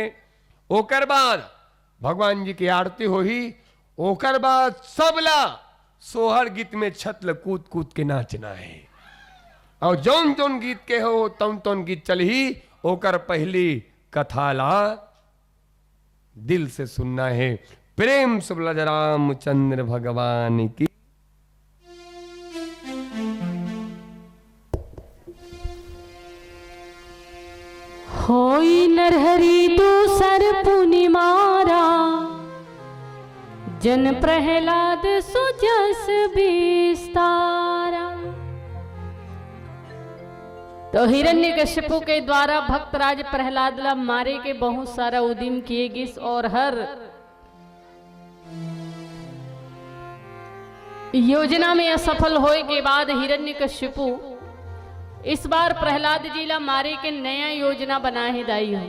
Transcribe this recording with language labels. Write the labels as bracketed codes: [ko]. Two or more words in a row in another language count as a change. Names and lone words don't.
[hne] ओकर बाद भगवान जी की आरती हो ही, ओकर बाद सबला सोहर गीत में छतल कूद कूद के नाचना है, और जौन जौन गीत के हो तौन तौन गीत चल ही, ओकर पहली कथा ला दिल से सुनना है। प्रेम से बोला रामचंद्र भगवान की। [awa] होई नरहरि दूसर पुनि मारा, जन प्रहलाद सुजस विस्तारा। [hne] तो हिरण्यकशिपु के द्वारा भक्तराज प्रहलाद ला मारे के बहुत सारा उद्यम किए गए, और हर योजना में असफल होए के बाद हिरण्यकशिपु इस बार प्रहलाद जी ला मारे के नया योजना बनाए दाई है।